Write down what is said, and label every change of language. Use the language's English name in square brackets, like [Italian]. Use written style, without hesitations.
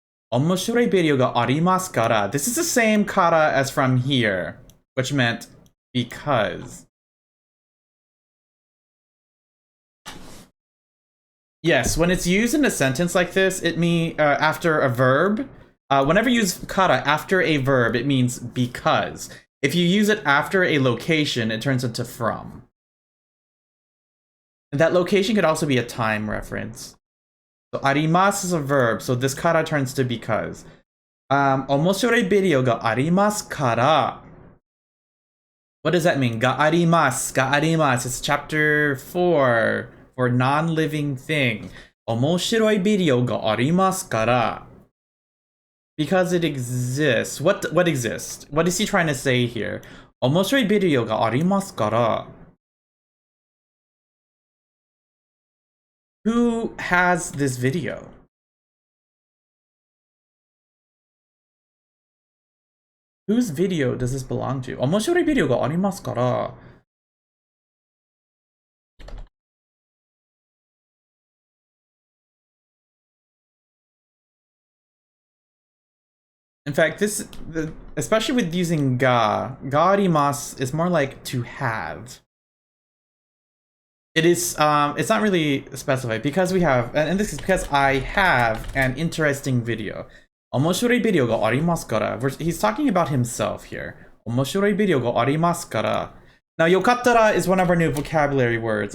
[Japanese] 面白いビデオがありますから. [English] This is the same kata as from here, which meant because. Yes, when it's used in a sentence like this, it means after a verb. Whenever you use kata after a verb, it means because. If you use it after a location, it turns into from. And that location could also be a time reference. So, あります is a verb, so this kata turns to because. [Japanese] 面白いビデオがありますから. [English] What does that mean? [Japanese] があります. があります. [English] It's chapter 4 for non-living thing. [Japanese] 面白いビデオがありますから. [English] Because it exists. What exists? What is he trying to say here? [Japanese] 面白いビデオがありますから. [English] Who has this video? Whose video does this belong to? [Japanese] 面白いビデオがありますから. [English] In fact, especially with using ga arimasu is more like to have. It is, it's not really specified because we have, and this is because I have an interesting video. [Japanese] 面白いビデオがありますから. [English] He's talking about himself here. [Japanese] 面白いビデオがありますから. [English] Now, yokattara is one of our new vocabulary words.